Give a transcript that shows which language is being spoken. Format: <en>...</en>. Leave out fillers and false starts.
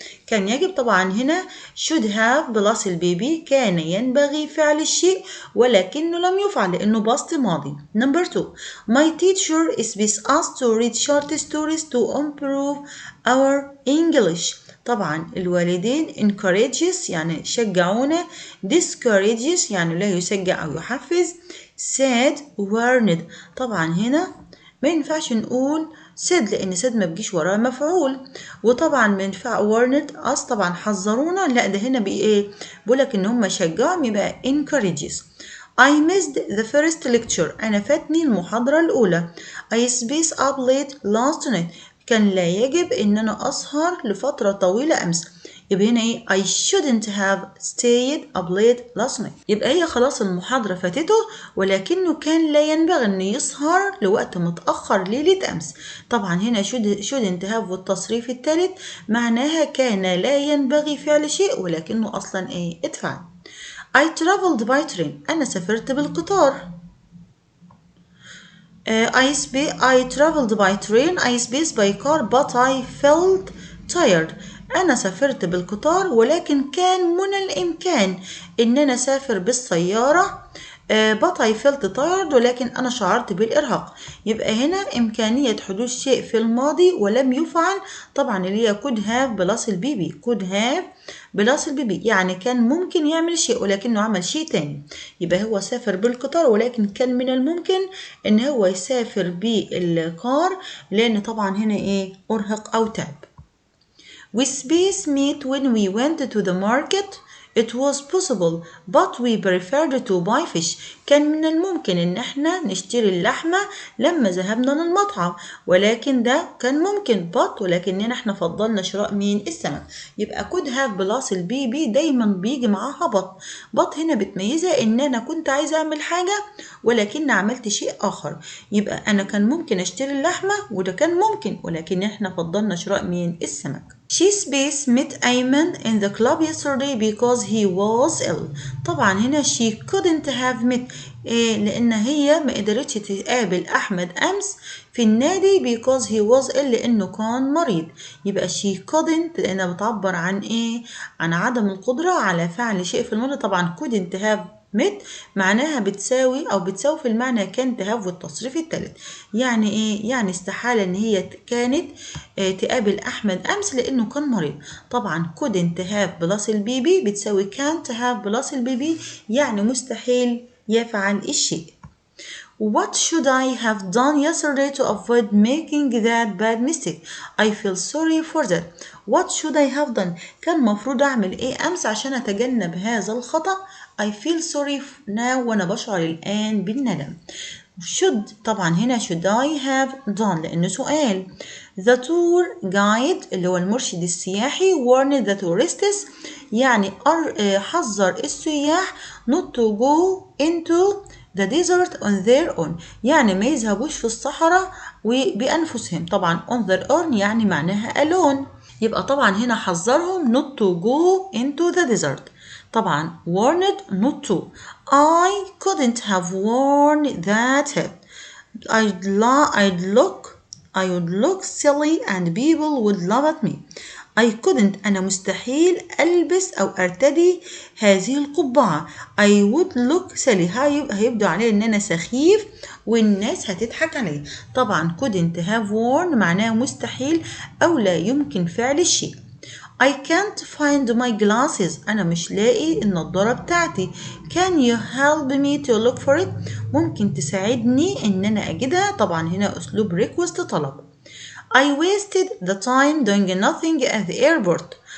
<ar>كان يجب طبعا هنا</ar> <en>should have</en> <ar>بلس البيبي كان ينبغي فعل الشيء ولكنه لم يفعل لأنه باست ماضي.</ar> <en>Number 2 my teacher expects us to read short stories to improve our English.</en> <ar>طبعا الوالدين encourages يعني شجعونا discourages يعني لا يشجع أو يحفز</ar> <en>said warned.</en> <ar>طبعا هنا ما ينفعش نقول said لأن said ما بيجيش وراه مفعول وطبعا ما ينفع</ar> <en>warned us</en> <ar>طبعا حذرونا لا ده هنا بإيه بقولك إن هم شجعهم يبقى encourages.</ar> <en>I missed the first lecture</en> <ar>أنا فاتني المحاضرة الأولى.</ar> <en>I spaced up late last night</en> <ar>كان لا يجب إن أنا أسهر لفترة طويلة أمس. يبقى هنا إيه</ar> <en>I shouldn't have stayed up late last night.</en> <ar>يبقى هي خلاص المحاضرة فاتته ولكنه كان لا ينبغي إنه يسهر لوقت متأخر ليلة أمس. طبعا هنا</ar> <en>shouldn't have</en> <ar>والتصريف الثالث معناها كان لا ينبغي فعل شيء ولكنه أصلا إيه اتفعل.</ar> <en>I traveled by train</en> <ar>أنا سافرت بالقطار.</ar> <en>I traveled by train I spaced by car but I felt tired.</en> <ar>أنا سافرت بالقطار ولكن كان من الإمكان إن أنا أسافر بالسيارة</ar> <en>but I felt tired</en> <ar>ولكن أنا شعرت بالإرهاق. يبقى هنا إمكانية حدوث شيء في الماضي ولم يفعل طبعا اللي هي</ar> <en>could have</en> <ar>بلس البيبي could have بلس البيبي يعني كان ممكن يعمل شيء ولكنه عمل شيء تاني. يبقى هو سافر بالقطار ولكن كان من الممكن إن هو يسافر بالكار لأن طبعا هنا إيه أرهق أو تعب.</ar> <en>We space meat when we went to the market. It was possible but we preferred to buy fish.</en> <ar>كان من الممكن ان احنا نشتري اللحمة لما ذهبنا للمطعم ولكن ده كان ممكن but ولكننا احنا فضلنا شراء مين السمك. يبقى</ar> <en>could have</en> <ar>بلس البيبي دايما بيجي معاها but هنا بتميزها ان انا كنت عايزة اعمل حاجة ولكن عملت شيء اخر. يبقى انا كان ممكن اشتري اللحمة وده كان ممكن ولكن احنا فضلنا شراء مين السمك.</ar> <en>She space met Ayman in the club yesterday because he was ill.</en> <ar>طبعا هنا</ar> <en>she couldn't have met</en> <ar>لأن هي ما قدرتش تقابل أحمد أمس في النادي</ar> <en>because he was ill</en> <ar>لأنه كان مريض. يبقى</ar> <en>she couldn't</en> <ar>لأنها بتعبر عن إيه؟ عن عدم القدرة على فعل شيء في الماضي. طبعا</ar> <en>couldn't have met</en> <ar>معناها بتساوي أو بتساوي في المعنى كان تهاف والتصريف الثالث. يعني إيه؟ يعني استحالة إن هي كانت تقابل أحمد أمس لأنه كان مريض. طبعا</ar> <en>couldn't have</en> <ar>بلس البيبي بتساوي can't have بلس البيبي يعني مستحيل يفعل الشيء.</ar> <en>What should I have done yesterday to avoid making that bad mistake? I feel sorry for that. What should I have done?</en> <ar>كان مفروض أعمل إيه أمس عشان أتجنب هذا الخطأ.</ar> <en>I feel sorry now</en> <ar>وأنا بشعر الآن بالندم.</ar> <en>should</en> <ar>طبعا هنا</ar> <en>should I have done</en> <ar>لأنه سؤال.</ar> <en>The tour guide</en> <ar>اللي هو المرشد السياحي</ar> <en>warned the tourists</en> <ar>يعني حذر السياح</ar> <en>not to go into the desert on their own</en> <ar>يعني ما يذهبوش في الصحراء وبأنفسهم. طبعا</ar> <en>on their own</en> <ar>يعني معناها alone. يبقى طبعا هنا حذرهم</ar> <en>not to go into the desert. طبعا warned not to. I couldn't have worn that hat. I would look silly and people would laugh at me.</en> <ar>I couldn't أنا مستحيل ألبس أو أرتدي هذه القبعة.</ar> <en>I would look silly</en> <ar>هيبدو عليه إن أنا سخيف والناس هتضحك علي. طبعا</ar> <en>couldn't have worn</en> <ar>معناه مستحيل أو لا يمكن فعل الشيء.</ar> <en>I can't find my glasses</en> <ar>أنا مش لاقي النضارة بتاعتي.</ar> <en>Can you help me to look for it</en> <ar>ممكن تساعدني إن أنا أجدها. طبعا هنا أسلوب</ar> <en>request طلب. I wasted the time doing nothing at the airport.</en>